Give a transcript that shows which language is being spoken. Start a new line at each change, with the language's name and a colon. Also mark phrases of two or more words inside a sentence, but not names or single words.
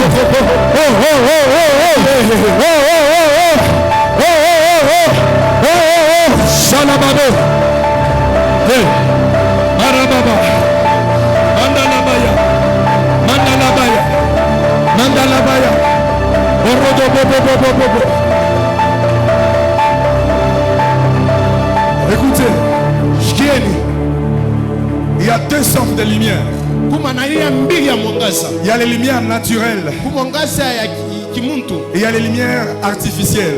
French: Oh, oh, oh, oh, oh. Oh, oh, oh, oh. Oh, oh, oh, oh. Oh, oh, oh. Shalababo. Hey. Arababa. Mandalabaya. Mandalabaya. Mandalabaya. Écoutez, il y a deux sortes de lumières. Il y a les lumières naturelles et il y a les lumières artificielles.